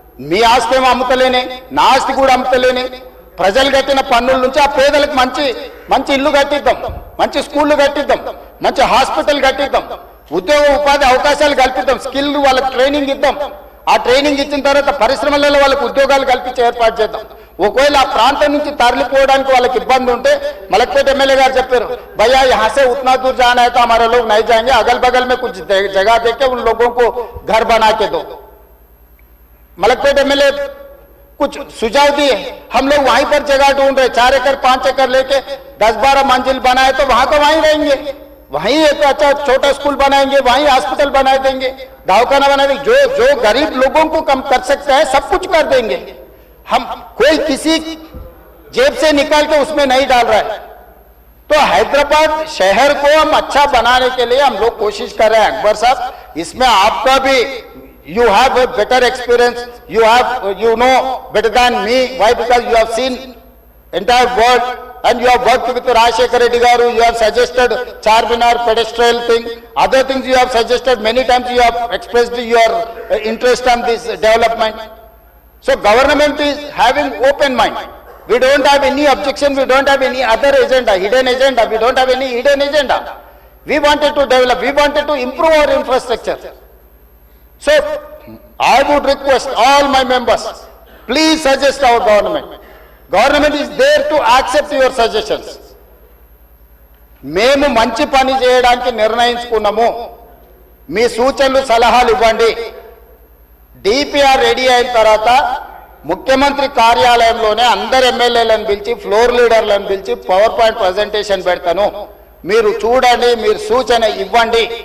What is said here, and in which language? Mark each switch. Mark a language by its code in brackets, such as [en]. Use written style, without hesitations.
[te] మీ ఆస్తి ఏమో అమ్ముతలేనే, నా ఆస్తి కూడా అమ్ముతలేనే, ప్రజలు కట్టిన పన్నుల నుంచి ఆ పేదలకు మంచి మంచి ఇల్లు కట్టిద్దాం, మంచి స్కూళ్ళు కట్టిద్దాం, మంచి హాస్పిటల్ కట్టిద్దాం, ఉద్యోగ ఉపాధి అవకాశాలు కల్పిద్దాం, స్కిల్ వాళ్ళకి ట్రైనింగ్ ఇద్దాం. ఆ ట్రైనింగ్ ఇచ్చిన తర్వాత పరిశ్రమలలో వాళ్ళకి ఉద్యోగాలు కల్పించి ఏర్పాటు చేద్దాం. ఒకవేళ ఆ ప్రాంతం నుంచి తరలిపోవడానికి వాళ్ళకి ఇబ్బంది ఉంటే మలక్పేట ఎమ్మెల్యే గారు చెప్పారు, [hi] भैया यहाँ से उतना दूर जाना है तो हमारे लोग नहीं जाएंगे, अगल बगल में कुछ जगह देके उन लोगों को घर बना के दो। मलकपेट एमएलए कुछ सुझाव दिए, हम लोग वहीं पर जगह ढूंढ रहे, 4 एकड़ 5 एकड़ लेके 10-12 मंजिल बनाए तो वहां तो वहीं रहेंगे, वहीं एक अच्छा छोटा स्कूल बनाएंगे, वहीं हॉस्पिटल बना देंगे, दवाखाना बना देंगे, जो गरीब लोगों को कम कर सकते हैं सब कुछ कर देंगे। हम कोई किसी जेब से निकाल के उसमें नहीं डाल रहा है। तो हैदराबाद शहर को हम अच्छा बनाने के लिए हम लोग कोशिश कर रहे हैं। [en] अकबर साहब, [hi] इसमें आपका भी [en] you have a better experience, you know better than me. Why? Because you have seen entire world and you have worked with Rajshekar Reddy Garu, you have suggested Charminar pedestrian thing, other things you have suggested, many times you have expressed your interest on this development. So government is having open mind. We don't have any objection, we don't have any other agenda, hidden agenda, we don't have any hidden agenda. We wanted to develop, we wanted to improve our infrastructure. So I would request all my members, please suggest our government. Government is there to accept your suggestions. [te] మేము మంచి పని చేయడానికి నిర్ణయించుకున్నాము, మీ సూచనలు సలహాలు ఇవ్వండి. DPR ready అయిన తర్వాత ముఖ్యమంత్రి కార్యాలయంలోనే అందరు ఎమ్మెల్యేలను పిలిచి ఫ్లోర్ లీడర్లను పిలిచి పవర్ పాయింట్ ప్రజెంటేషన్ పెడతాను, మీరు చూడండి, మీరు సూచన ఇవ్వండి.